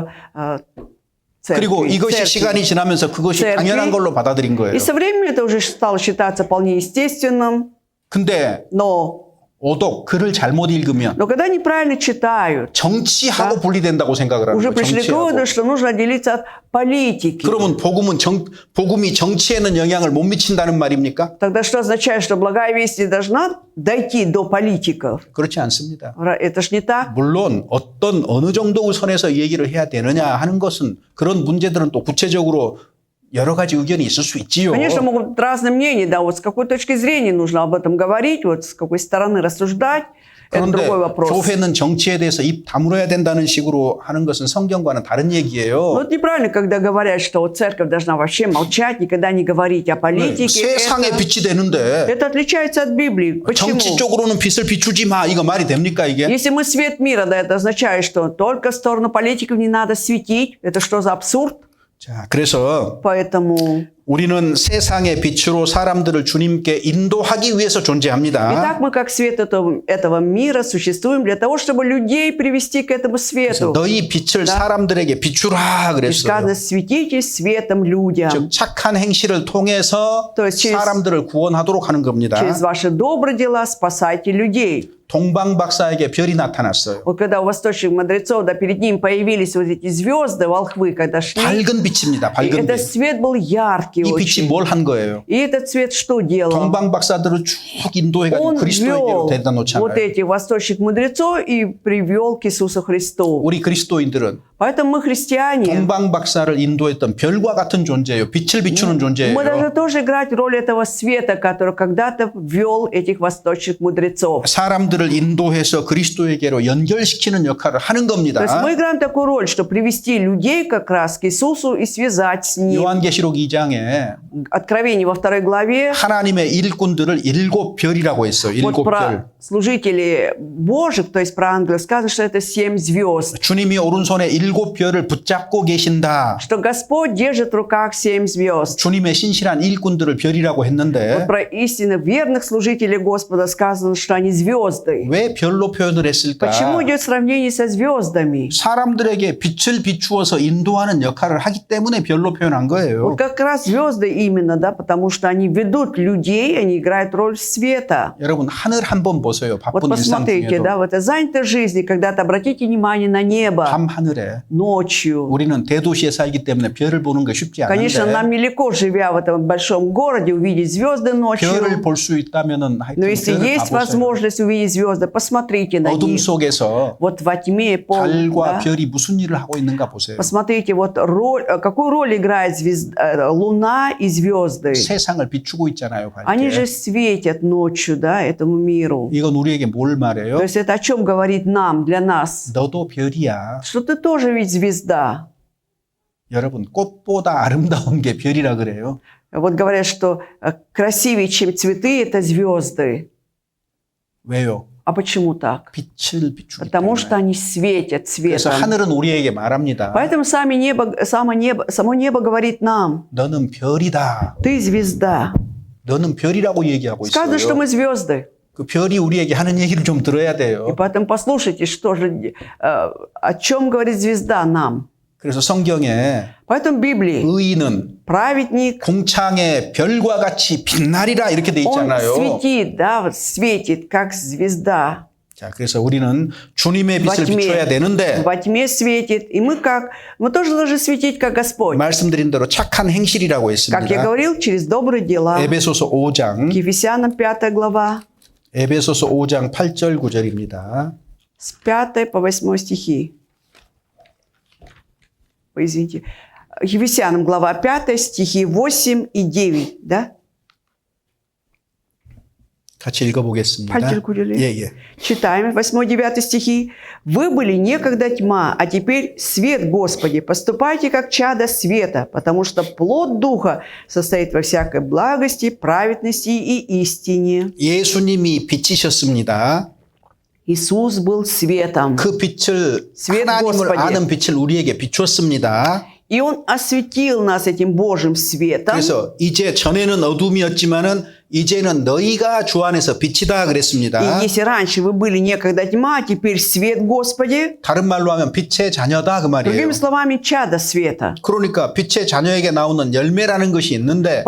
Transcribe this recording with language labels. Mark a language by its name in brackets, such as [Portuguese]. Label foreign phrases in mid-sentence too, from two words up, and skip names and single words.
[Korean] 그리고 [Russian] церкви. [Korean] 이것이 시간이 지나면서 그것이 [Russian] церкви. [Korean] 당연한 걸로 받아들인 거예요. [Russian] И со временем это уже стало считаться вполне естественным, [Korean] 근데 [Russian] но [Korean] 오독 글을 잘못 읽으면 [Russian] когда неправильно читают, [Korean] 정치하고 분리된다고 생각을 하는 [Russian] уже [Korean] 거예요. [Russian] пришли к [Korean] 정치하고. [Russian] выводу, что нужно отделиться от политики. [Korean] 그러면 복음이 정치에는 영향을 못 미친다는 말입니까? [Russian] Тогда что означает, что благая весть не должна дойти до политиков? [Korean] 그렇지 않습니다. [Russian] Это ж не так. [Korean] 물론 어느 정도의 선에서 이 얘기를 해야 되느냐 하는 것은 그런 문제들은 또 구체적으로 여러 가지 의견이 있을 수 있지요. [Russian] Конечно, могут быть разные мнения, да, вот с какой точки зрения нужно об этом говорить, вот с какой стороны рассуждать, это [Korean] 그런데 [Russian] другой вопрос. [Korean] 교회는 정치에 대해서 입 다물어야 된다는 식으로 하는 것은 성경과는 다른 [Russian] Но [Korean] 얘기예요. [Russian] это неправильно, когда говорят, что вот церковь должна вообще молчать, никогда не говорить о политике. 세상의 빛이 되는데 Это отличается от Библии. Почему? [Korean] 정치 쪽으로는 빛을 비추지 마. 이거 말이 됩니까 이게? [Russian] Если мы свет мира, да, это означает, что только в сторону политиков не надо светить. Это что за абсурд? [Korean] 자, 그래서 [Russian] Поэтому... [Korean] 우리는 세상의 빛으로 사람들을 주님께 인도하기 위해서 존재합니다. [Russian] Итак, мы как свет этого мира существуем для того, чтобы людей привести к этому [Korean] 그래서 [Russian] свету. [Korean] 너희 빛을 사람들에게 비추라 [Russian] И [Korean] 그랬어요. [Russian] сказано, светите светом людям. [Korean] 즉 착한 행실을 통해서 [Russian] То есть через- [Korean] 사람들을 구원하도록 하는 겁니다. [Russian] Через ваши добрые дела спасайте людей. [Korean] 동방 박사에게 별이 나타났어요. [Russian] Вот когда у восточных мудрецов, да, перед ним появились вот эти звезды, волхвы, когда шли, [Korean] 밝은 빛입니다. [Russian] и [Korean] 밝은 [Russian] этот [Korean] 빛. [Russian] свет был яркий [Korean] 이 빛이 [Russian] очень. [Korean] 뭘 한 거예요? [Russian] И этот свет что делал? [Korean] 동방 박사들을 쭉 인도해가지고 [Russian] Он [Korean] 그리스도에게로 [Russian] вел [Korean] 데려다 [Russian] вот [Korean] 놓잖아요. [Russian] этих восточных мудрецов и привел к Иисусу Христу. [Korean] 우리 그리스도인들은 [Russian] Поэтому мы христиане. [Korean] 동방 박사를 인도했던 별과 같은 존재예요. 빛을 비추는 존재예요. [Russian] Мы должны тоже играть роль этого света, который когда-то ввел этих восточных мудрецов. [Korean] 사람들을 인도해서 그리스도에게로 연결시키는 역할을 하는 겁니다. [Russian] То есть мы играем такую роль, что привести людей как раз к Иисусу и связать с Ним. [Korean] 요한계시록 2장에 [Russian] Откровение во 2 главе. [Korean] 하나님의 일꾼들을 일곱 별이라고 했어요. [Russian] Вот [Korean] 일곱 별. [Russian] про служителей Божьих, то есть про ангелов, сказано, что это 7 звезд. [Korean] 주님이 오른손에 일곱 별을 붙잡고 계신다. [Russian] Что Господь держит в руках 7 звезд. [Korean] 주님의 신실한 일꾼들을 별이라고 했는데 [Russian] Вот про истинно верных служителей Господа сказано, что они звезды. [Korean] 왜 별로 표현을 했을까? [Russian] Почему идет сравнение со звездами? [Korean] 사람들에게 빛을 비추어서 인도하는 역할을 하기 때문에 별로 표현한 거예요. [Russian] Вот как раз звезды именно, да, потому что они ведут людей, они играют роль света. [Korean] 여러분 하늘 한번 보세요. [Russian] Вот [Korean] 바쁜 일상 [Russian] посмотрите, [Korean] 중에도 [Russian] да, в этой занятой жизни, когда-то обратите внимание на небо [Korean] 밤 하늘에 [Russian] ночью. [Korean] 우리는 대도시에 살기 때문에 별을 보는 게 쉽지 [Russian] Конечно, [Korean] 않은데 [Russian] нам нелегко, живя в этом большом городе, увидеть звезды [Korean] 별을 [Russian] ночью. [Korean] 볼 수 있다면은 [Russian] Но [Korean] 하여튼 [Russian] если [Korean] 별을 [Russian] есть [Korean] 다 보세요. [Russian] возможность увидеть звезды, посмотрите на [Korean] 어둠 [Russian] них. [Korean] 속에서 [Russian] Вот во тьме [Korean] 달과 [Russian] да, [Korean] 별이 무슨 일을 하고 있는가 보세요. [Russian] посмотрите, вот какую роль играет луна и звезды. [Korean] 세상을 비추고 있잖아요. [Russian] Они же [Korean] 밝게. [Russian] светят ночью, да, этому миру. [Korean] 이건 우리에게 뭘 말해요? [Russian] То есть это о чем говорит нам, для нас? [Korean] 너도 별이야. [Russian] Что ты тоже ведь звезда. [Korean] 여러분 꽃보다 아름다운 게 별이라 그래요. [Russian] Вот говорят, что красивее, чем цветы, это звезды. [Korean] 왜요? [Russian] А почему так? [Korean] 빛을 비추기 [Russian] Потому что [Korean] 때문에. [Russian] они светят [Korean] 그래서 [Russian] цветом. [Korean] 하늘은 우리에게 말합니다. [Russian] Поэтому само небо говорит нам, [Korean] 너는 별이다. [Russian] ты звезда. [Korean] 너는 별이라고 얘기하고 [Russian] Сказано, что [Korean] 있어요. [Russian] мы звезды. [Korean] 그 별이 우리에게 하는 얘기를 좀 들어야 [Russian] И [Korean] 돼요. [Russian] поэтому послушайте, что же, о чем говорит звезда нам. [Korean] 그래서 성경에 [Russian] Поэтому в Библии [Korean] 의인은 [Russian] праведник, [Korean] 공창의 별과 같이 빛나리라 이렇게 돼 [Russian] он [Korean] 있잖아요. [Russian] светит, да, вот светит, как звезда. [Korean] 자, 그래서 우리는 주님의 [Russian] Во [Korean] 빛을 비춰야 [Russian] тьме, [Korean] 되는데 [Russian] во тьме светит. И мы тоже должны светить, как Господь. [Korean] 말씀드린 대로 착한 행실이라고 [Russian] Как я [Korean] 했습니다. [Russian] говорил, через добрые дела. [Korean] 에베소서 5장 [Russian] К Ефесянам 5 глава, [Korean] 에베소서 5장 8절 9절입니다. [Russian] с 5 по 8 стихи. Ой, извините. Ефесянам глава 5, стихи 8 и 9, да? [Korean] 같이 읽어보겠습니다. 8절 9절. 예. [Russian] Читаем 8-9 стихи. «Вы были некогда тьма, а теперь свет Господи. Поступайте, как чада света, потому что плод Духа состоит во всякой благости, праведности и истине». [Korean] 예수님이 빛이셨습니다. [Russian] Иисус был светом. [Korean] 그 빛을 [Russian] Свет [Korean] 하나님을 [Russian] Господи. [Korean] 아는 빛을 우리에게 비추었습니다. [Russian] И Он осветил нас этим Божьим светом. [Korean] 그래서 이제 전에는 어둠이었지만은 이제는 너희가 주 안에서 빛이다 [Russian] И [Korean] 그랬습니다. [Russian] если раньше вы были некогда тьма, а теперь свет Господи, [Korean] 다른 말로 하면 빛의 자녀다 그 말이에요. [Russian] другими словами, чада света. [Korean] 그러니까 빛의 자녀에게 나오는 열매라는 것이 있는데